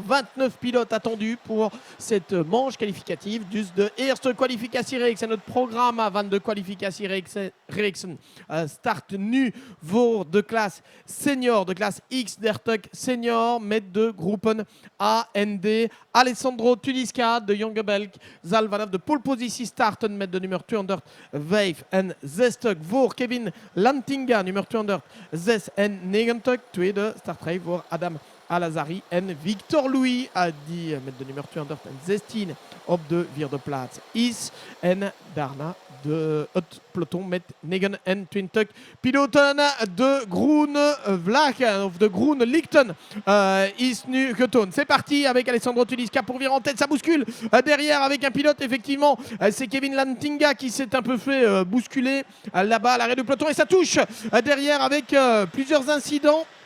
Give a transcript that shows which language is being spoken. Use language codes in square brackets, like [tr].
[fr] 29 pilotes attendus pour cette manche qualificative. [nl] Dus de eerste kwalificatiereeks en het programma van de kwalificatiereeksen start nu voor de klas senior, de klas X30 senior met de groepen A en D. Alessandro Tudisca, de jonge Belg, zal vanaf de polepositie starten met de nummer 265 voor Kevin Lantinga, nummer 296. Tweede startrij voor Adam Al-Azari en Victor Louis, die met de nummer 216 op de 4e plaats is. En daarna het peloton met 29 piloten. De groene vlaggen, of de groene lichten, is nu getoond. [fr] C'est parti avec Alessandro Tudisca pour virer en tête. Ça bouscule derrière avec un pilote, effectivement. C'est Kevin Lantinga qui s'est un peu fait bousculer là-bas à l'arrêt du peloton. Et ça touche derrière avec plusieurs incidents.